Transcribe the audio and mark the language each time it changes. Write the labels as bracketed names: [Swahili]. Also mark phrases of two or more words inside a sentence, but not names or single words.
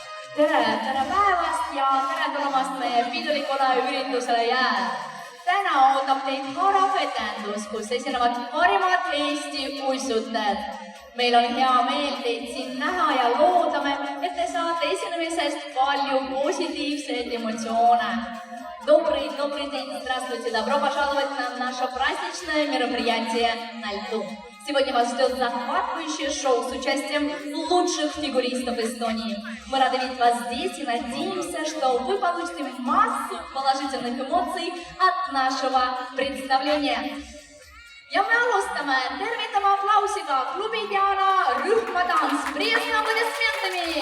[Estonian] tere päevast ja tere tulemast meie pidulikule üritusele Jääl. Täna ootab teid korrafetendus, kus esinevad parimad Eesti uisutajad. Meil on hea meel teid siin näha ja loodame, et te saate esinemisest palju positiivseid emotsioone. [Russian] Добрый день, здравствуйте, добро пожаловать на наше праздничное мероприятие на льду. Сегодня вас ждет захватывающее шоу с участием лучших фигуристов Эстонии. Мы рады видеть вас здесь и надеемся, что вы получите массу положительных эмоций от нашего представления. [Estonian] Ja me alustame tervitava aplausiga klubi Diana rühmatants. [Russian] Приятными аплодисментами!